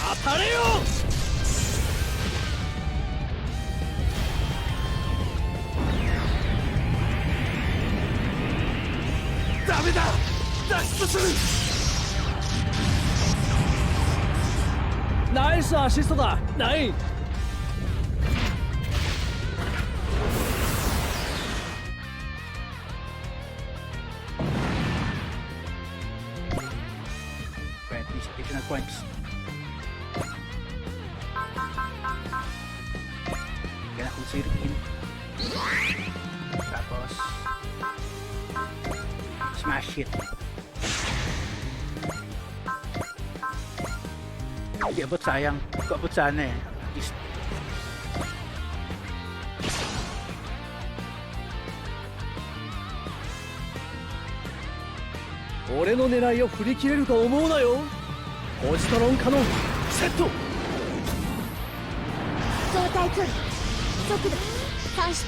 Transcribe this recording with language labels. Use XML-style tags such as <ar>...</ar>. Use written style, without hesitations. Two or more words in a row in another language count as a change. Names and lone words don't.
<ja>当たれよ。ダメだ。脱出する。ナイスアシストだ。ナイン。</ja> <en>Additional points.</en> <tl>Kaya kung siriin. Tapos</tl> <en>smash hit.</en> <tl>Hindi abot, sayang. Kung abot sana eh.</tl> <en>At least.</en> <ja>俺の狙いを振り切れると思うなよ。ポジトロンカノンセット。相対距離速度算出。</ja>